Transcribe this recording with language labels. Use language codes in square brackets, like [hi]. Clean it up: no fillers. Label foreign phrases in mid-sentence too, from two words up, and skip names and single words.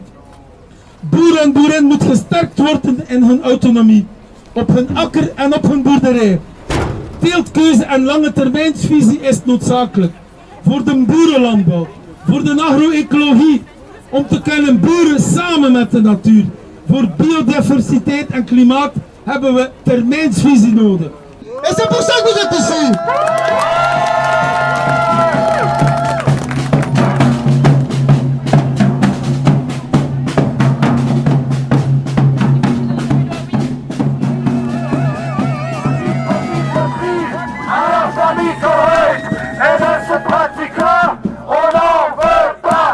[nl] Boer en boerin moet gesterkt worden in hun autonomie, op hun akker en op hun boerderij. Teeltkeuze en lange termijnsvisie is noodzakelijk voor de boerenlandbouw, voor de agro-ecologie, om te kunnen boeren samen met de natuur. Voor biodiversiteit en klimaat hebben we termijnsvisie nodig. [fr] Et c'est pour ça que vous êtes ici. Alors, famille Colruyt, et de ce pratique-là, on n'en veut pas.